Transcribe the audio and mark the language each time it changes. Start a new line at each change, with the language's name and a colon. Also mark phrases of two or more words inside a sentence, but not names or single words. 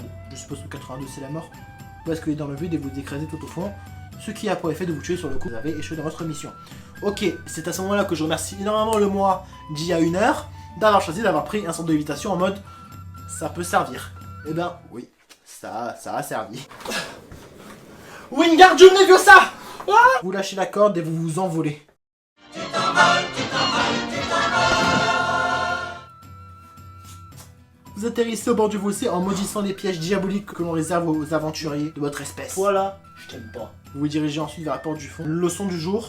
French: Je suppose que 82 c'est la mort. Vous basculez dans le vide et vous écrasez tout au fond. Ce qui a pour effet de vous tuer sur le coup. Vous avez échoué dans votre mission. Ok, c'est à ce moment-là que je remercie énormément le moi d'il y a 1 heure d'avoir choisi d'avoir pris un sort de lévitation en mode ça peut servir. Eh ben oui, ça a servi. Wingardium Leviosa. Vous lâchez la corde et vous vous envolez. Vous atterrissez au bord du fossé en maudissant les pièges diaboliques que l'on réserve aux aventuriers de votre espèce. Voilà, je t'aime pas. Vous vous dirigez ensuite vers la porte du fond.